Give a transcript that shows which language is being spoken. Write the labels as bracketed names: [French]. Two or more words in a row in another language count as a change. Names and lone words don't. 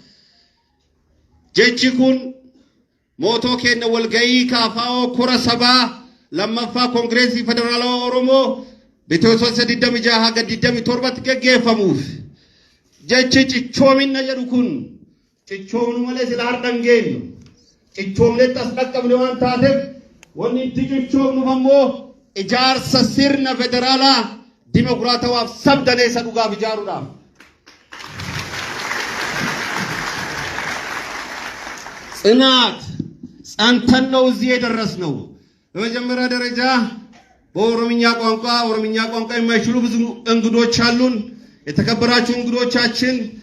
[Oromo] jechi kun mootoo keenya walgahii kaafaa'oo kora sabaa lammaffaa koongireesii federaalawaa Oromoo bitootessa 26 haga 27tti gaggeeffamuuf jechi cichoominna jedhu kun cichoomnu malee sila hardhan geenyu cichoomnetti as dhaqqabne waan taateef wanni itti cichoomnuuf ammoo ijaarsa sirna federaalaa dimokiraatawaaf sabdaneessa dhugaaf ijaaruudhaaf [Amharic] ጽናት ጸንተን ነው እዚህ የደረስነው። በመጀመሪያ ደረጃ በኦሮምኛ ቋንቋ የማይችሉ ብዙ እንግዶች አሉን። የተከበራችሁ እንግዶቻችን